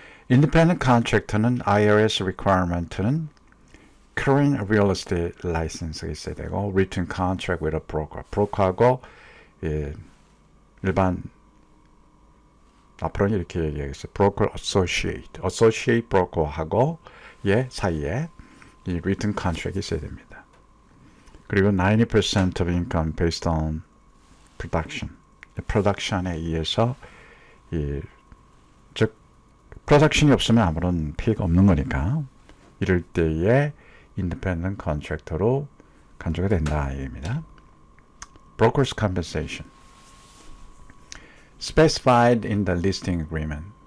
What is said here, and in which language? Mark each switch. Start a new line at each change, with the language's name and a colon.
English: independent contractor는 IRS requirement는 current real estate license가
Korean: 있어야 되고
English: written contract with a broker.
Korean: 브로커하고 일반 앞으로는 이렇게 얘기하겠어요. broker associate broker하고 사이에 이 written contract이 있어야 됩니다.
English: 그리고 90% of income based on production.
Korean: production에 의해서 즉 production이 없으면 아무런 피해가 없는 거니까 이럴 때에 independent contractor로 간주가 된다 얘기입니다.
English: Broker's compensation specified in the listing agreement.